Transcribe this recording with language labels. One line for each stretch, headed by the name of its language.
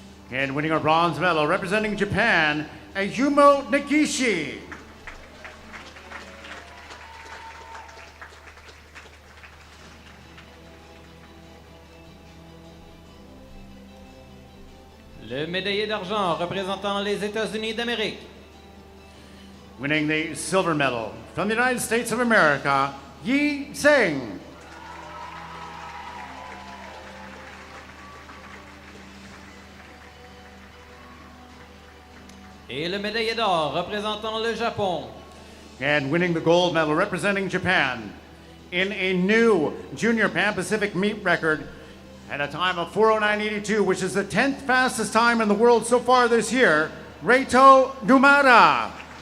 English: And winning our bronze medal, representing Japan, Ayumo Nagishi.
French: Le médaillé d'argent, représentant les États-Unis d'Amérique.
English: Winning the silver medal from the United States of America, Yi Tseng.
French: Et le médaillé d'or représentant le Japon.
English: And winning the gold medal representing Japan in a new Junior Pan Pacific meet record at a time of 4:09.82, which is the 10th fastest time in the world so far this year, Reito Numata.